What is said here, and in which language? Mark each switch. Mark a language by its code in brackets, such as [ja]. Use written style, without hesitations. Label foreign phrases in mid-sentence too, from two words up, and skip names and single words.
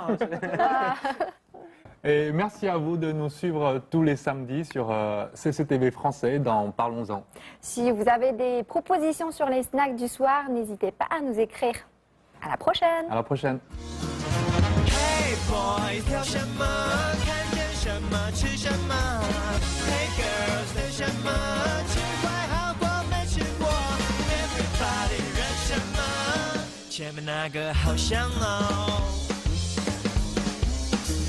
[fr] Et merci à vous de nous suivre tous les samedis sur CCTV français dans Parlons-en. Si vous avez des propositions sur les snacks du soir, n'hésitez pas à nous écrire. À la prochaine. À la prochaine. [en] Hey boys, [zh] 挑什么？看见什么？吃什么 ？ [en] Hey girls， [zh] 等什么？吃坏好过没吃过 ？Everybody 认什么？前面那个好香哦。